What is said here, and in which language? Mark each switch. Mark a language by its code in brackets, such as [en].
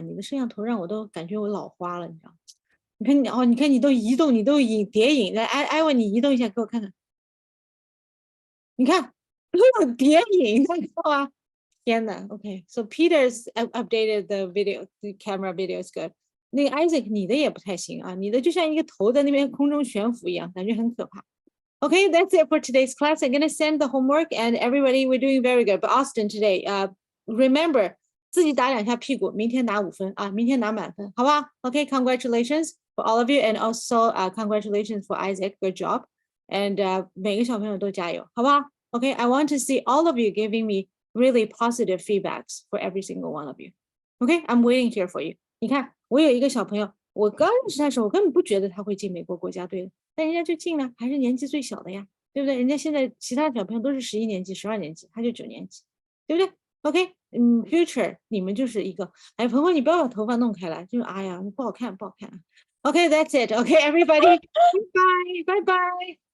[zh] 你的摄像头让我都感觉我老花了，你知道吗？你看你哦，你看你都移动，你都叠影，来，艾文你移动一下给我看看。你看都有叠影，你知道吗？天哪 [en] ！OK，so Peter's updated the video, the camera video is good。 [zh] 那个 Isaac 你的也不太行啊，你的就像一个头在那边空中悬浮一样，感觉很可怕。 [en] Okay, that's it for today's class. I'm gonna send the homework, and everybody, we're doing very good. But Austin today, remember [zh] 自己打2下屁股，明天拿5分啊，明天拿满分，好不好 [en] ？Okay, congratulations for all of you, and also congratulations for Isaac. Good job. And [zh] 每个小朋友都加油，好不好 [en] ？Okay, I want to see all of you giving me really positive feedbacks for every single one of you. Okay, I'm waiting here for you. [zh] 你看，我有一个小朋友，我刚认识他的时候，我根本不觉得他会进美国国家队的，但人家就进了，还是年纪最小的呀，对不对？人家现在其他小朋友都是11年级、12年级，他就9年级，对不对 ？OK， future 你们就是一个，哎，鹏鹏你不要把头发弄开来，就是哎呀，不好看，不好看。 [en] OK, that's it. OK, everybody, bye bye, bye bye.